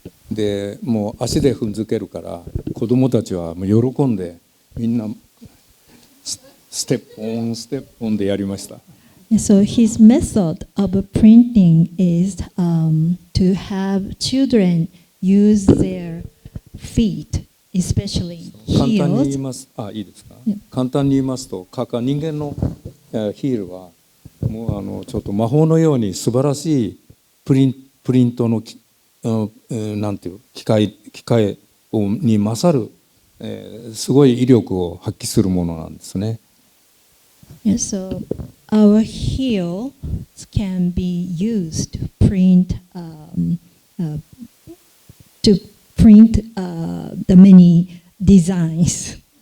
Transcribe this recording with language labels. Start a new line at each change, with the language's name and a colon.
Japanese: でもう足で踏んづけるから子どもたちはもう喜んでみんなステップオンでやりました。
English: So his method of printing is to have children use their feet, especially
Japanese: 簡単に言い
English: heels.
Japanese: ますいいですか、簡単に言いますと人間のヒールはもうちょっと魔法のように素晴らしいプリントのなんていう機械に勝る、すごい威力を発揮するものなんですね。
English: And so our heels can be used to print the many designs.